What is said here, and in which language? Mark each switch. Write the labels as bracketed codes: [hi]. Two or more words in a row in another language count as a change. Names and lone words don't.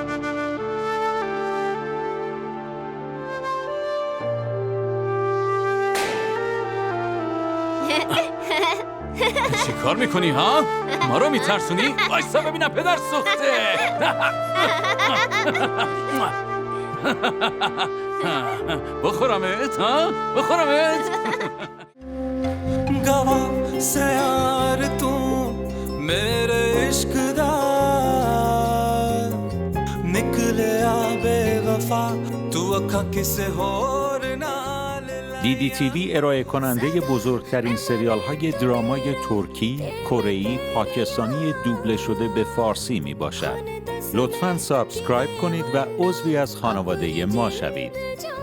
[fa] چی کار میکنی ها؟ ما رو میترسونی؟ وایسا ببینم پدر سوخته. بخورمت ها؟ بخورمت؟ [pa] ਗਵਾਹ ਸੇ ਯਾਰ ਤੂ ਮੇਰੇ ਇਸ਼ਕ ਦਾ ਨਿਕਲਿਆ ਬੇਵਫ਼ਾ ਤੂ ਅਖਾ ਕਿਸੇ ਹੋਰ ਨਾਲ [fa] DDTV ارائه کننده بزرگترین سریال های درامای ترکی، کره‌ای، پاکستانی دوبله شده به فارسی می باشد. لطفاً سابسکرایب کنید و عضوی از خانواده ما شوید.